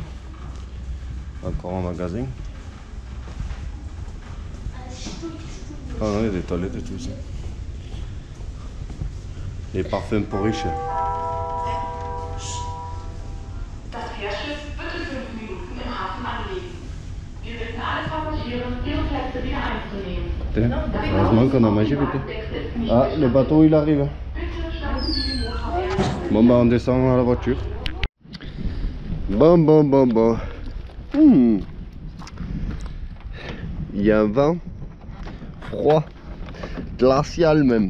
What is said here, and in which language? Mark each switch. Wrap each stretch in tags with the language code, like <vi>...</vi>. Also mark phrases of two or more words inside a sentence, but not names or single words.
<fr>Encore un magasin. Ah non, il y a des toilettes et tout ça. Les parfums pour riches.</fr> <de>Das Fährschiff wird in 5 Minuten im Hafen anlegen. Wir bitten alle Passagiere, ihre Plätze wieder einzunehmen.</de> <fr>Heureusement qu'on a mangé vite. Ah, le bateau il arrive. Bon bah on descend à la voiture. Bon. Il y a un vent froid, glacial même.</fr>